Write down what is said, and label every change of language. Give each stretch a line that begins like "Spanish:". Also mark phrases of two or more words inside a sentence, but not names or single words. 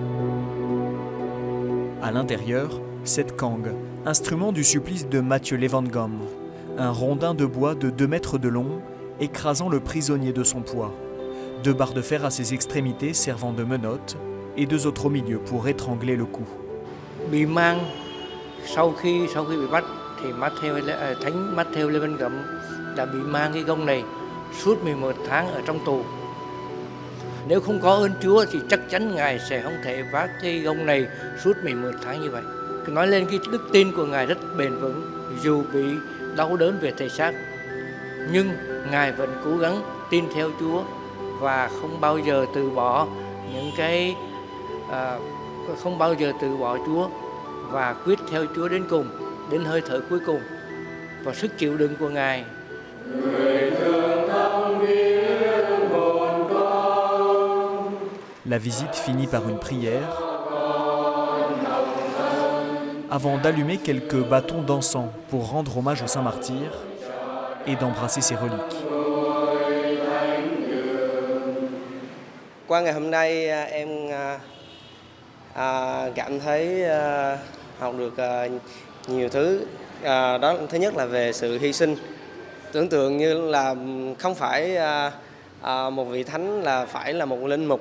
French: À l'intérieur, cette cangue, instrument du supplice de Mathieu Levengam, un rondin de bois de 2 mètres de long, écrasant le prisonnier de son poids. 2 barres de fer à ses extrémités servant de menottes et 2 autres au milieu pour étrangler le cou.
Vietnamese: Bị mang sau khi bị bắt thì Thánh Matthew Levengam đã bị mang cái gông này suốt 11 tháng ở trong tù. Nếu không có ơn Chúa thì chắc chắn Ngài sẽ không thể vác cái gông này suốt 11 tháng như vậy. Nói lên cái đức tin của Ngài rất bền vững, dù bị đau đớn về thể xác, nhưng Ngài vẫn cố gắng tin theo Chúa và không bao giờ từ bỏ Chúa và quyết theo Chúa đến cùng, đến hơi thở cuối cùng và sức chịu đựng của Ngài.
French: La visite finit par une prière avant d'allumer quelques bâtons d'encens pour rendre hommage au saint martyr et d'embrasser ses reliques.
Vietnamese: Qua ngày hôm nay em cảm thấy học được nhiều thứ. Đó thứ nhất là về sự hy sinh. Tưởng tượng như là không phải một vị thánh là phải là một linh mục.